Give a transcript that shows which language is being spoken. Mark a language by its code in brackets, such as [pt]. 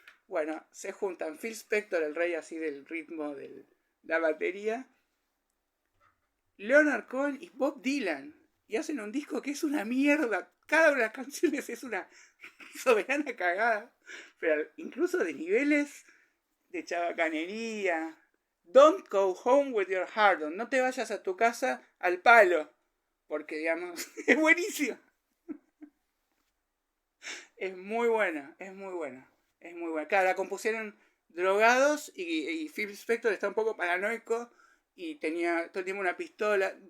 [es] Bueno, se juntan Phil Spector, el rey así del ritmo de la batería, Leonard Cohen y Bob Dylan, y hacen un disco que es una mierda. Cada una de las canciones es una soberana cagada, pero incluso de niveles de chabacanería. [en] Don't go home with your heart on. [es] No te vayas a tu casa al palo, porque digamos, es buenísimo. Es muy buena, es muy buena, es muy buena. Claro, la compusieron drogados y Phil Spector está un poco paranoico y tenía todo el tiempo una pistola.